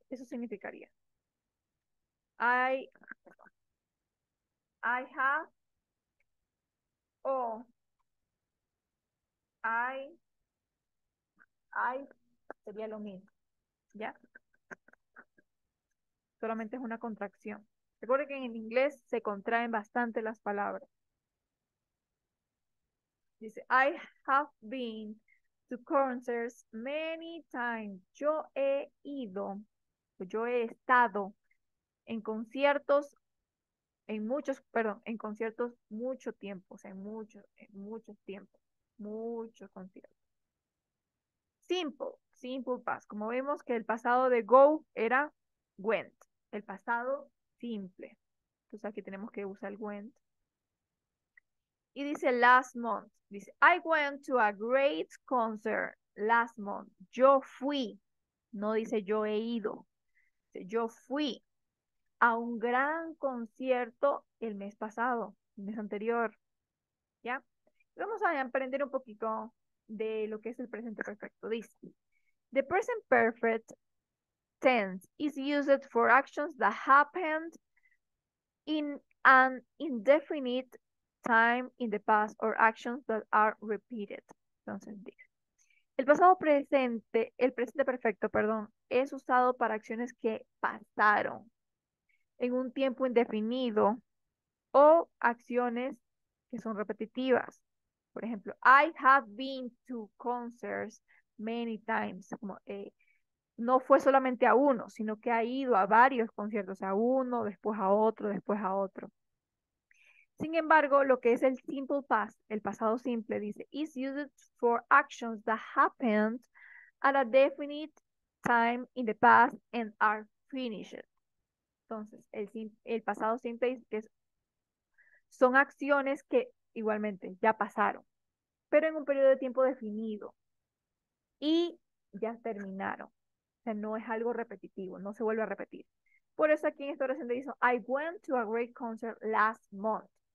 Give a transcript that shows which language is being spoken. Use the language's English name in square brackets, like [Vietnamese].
[Spanish] Eso significaría I, I have o I sería lo mismo, ¿ya? Solamente es una contracción. Recuerden que en el inglés se contraen bastante las palabras. Dice, [English] I have been to concerts many times. [Spanish] Yo he ido, yo he estado en conciertos, en conciertos mucho tiempo, o sea, en muchos tiempos, muchos conciertos. [English] Simple past. [Spanish] Como vemos que el pasado de go era went, el pasado simple. Entonces aquí tenemos que usar el went. Y dice last month. Dice, [English] I went to a great concert last month. [Spanish] Yo fui. No dice yo he ido. Dice, yo fui a un gran concierto el mes pasado, el mes anterior. ¿Ya? Vamos a aprender un poquito de lo que es el presente perfecto. Dice, [English] the present perfect tense is used for actions that happened in an indefinite time in the past or actions that are repeated. [Spanish] Entonces, dice, el presente perfecto, perdón, es usado para acciones que pasaron en un tiempo indefinido o acciones que son repetitivas. Por ejemplo, [English] I have been to concerts many times. [Spanish] Como, no fue solamente a uno, sino que ha ido a varios conciertos, a uno, después a otro, después a otro. Sin embargo, lo que es el simple past, el pasado simple, dice, [English] is used for actions that happened at a definite time in the past and are finished. [Spanish] Entonces, el pasado simple dice que son acciones que igualmente ya pasaron, pero en un periodo de tiempo definido y ya terminaron. O sea, no es algo repetitivo, no se vuelve a repetir. Por eso aquí en esta oración te dice, [English] I went to a great concert last month.